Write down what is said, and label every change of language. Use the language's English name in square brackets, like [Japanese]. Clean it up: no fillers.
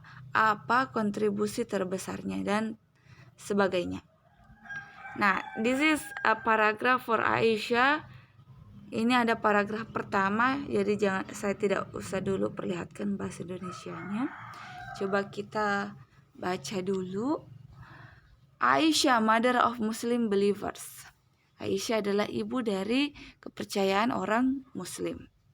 [Indonesian] Apa kontribusi terbesarnya dan sebagainya. [English] Nah, this is a paragraph for Aisyah. [Indonesian] Ini ada paragraf pertama, jadi saya tidak usah dulu perlihatkan bahasa Indonesianya. Coba kita baca dulu. [English] Aisyah, mother of Muslim believers. [Indonesian] Aisyah adalah ibu dari kepercayaan orang Muslim.